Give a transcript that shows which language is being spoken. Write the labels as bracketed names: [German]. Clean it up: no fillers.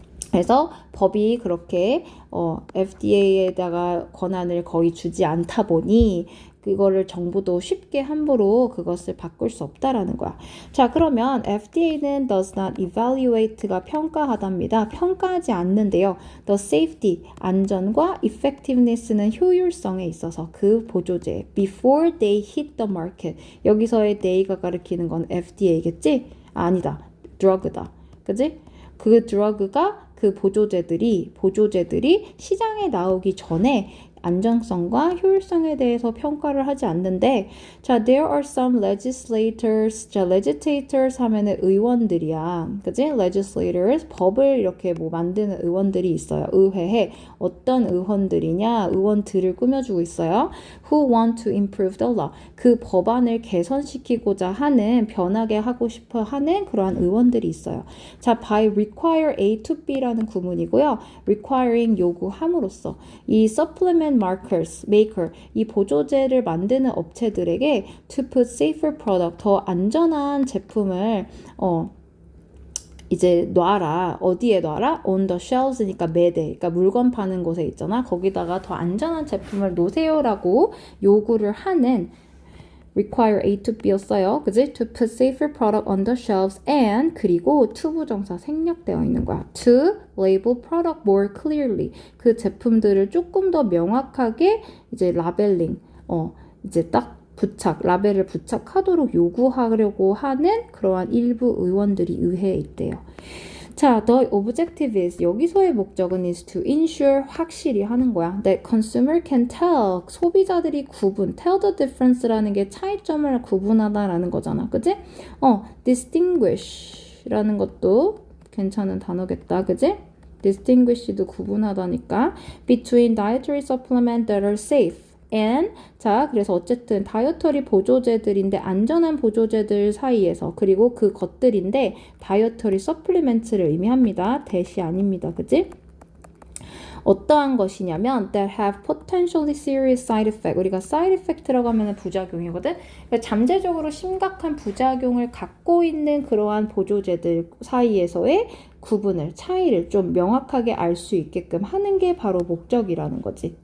[Korean] 그래서 법이 그렇게 FDA에다가 권한을 거의 주지 않다 보니 그거를 정부도 쉽게 함부로 그것을 바꿀 수 없다라는 거야. 자, 그러면 FDA는 [English] does not evaluate [Korean] 가 평가하답니다. 평가하지 않는데요. [English] The safety, [Korean] 안전과 [English] effectiveness는 [Korean] 효율성에 있어서 그 보조제 [English] before they hit the market. [Korean] 여기서의 they가 가리키는 건 FDA겠지? 아니다. drug다. 그지? 그 drug가 그 보조제들이 시장에 나오기 전에 안정성과 효율성에 대해서 평가를 하지 않는데, 자, [English] there are some legislators. [Korean] 자, legislators 하면은 의원들이야. 그지? legislators, 법을 이렇게 뭐 만드는 의원들이 있어요. 의회에 어떤 의원들이냐? 의원들을 꾸며주고 있어요. [English] who want to improve the law. [Korean] 그 법안을 개선시키고자 하는, 변하게 하고 싶어 하는 그러한 의원들이 있어요. 자, by require A to B라는 구문이고요. requiring 요구함으로써 이 supplement maker, 이 보조제를 만드는 업체들에게 [English] to put safer product, [Korean] 더 안전한 제품을 이제 놔라. 어디에 놔라? [English] on the shelves [Korean] 니까 매대, 그러니까 물건 파는 곳에 있잖아. 거기다가 더 안전한 제품을 놓으세요라고 요구를 하는 require A to B였어요. 그지? [English] To put safer product on the shelves and [Korean] 그리고 to 부정사 생략되어 있는 거야. [English] To label product more clearly. [Korean] 그 제품들을 조금 더 명확하게 이제 라벨링, 이제 딱 라벨을 부착하도록 요구하려고 하는 그러한 일부 의원들이 의회에 있대요. 자, [English] the objective is, [Korean] 여기서의 목적은 [English] is to ensure, [Korean] 확실히 하는 거야. [English] That consumer can tell, [Korean] 소비자들이 [English] tell the difference라는 게 [Korean] 차이점을 구분하다라는 거잖아. 그지? distinguish라는 것도 괜찮은 단어겠다. 그지? distinguish도 구분하다니까. [English] between dietary supplements that are safe. [Korean] and 자, 그래서 어쨌든 다이어터리 보조제들인데 안전한 보조제들 사이에서, 그리고 그 것들인데 다이어터리 서플리멘트를 의미합니다. 대시 아닙니다. 그지? 어떠한 것이냐면 [English] that have potentially serious side effect. [Korean] 우리가 side effect라고 하면 부작용이거든. 그러니까 잠재적으로 심각한 부작용을 갖고 있는 그러한 보조제들 사이에서의 차이를 좀 명확하게 알 수 있게끔 하는 게 바로 목적이라는 거지.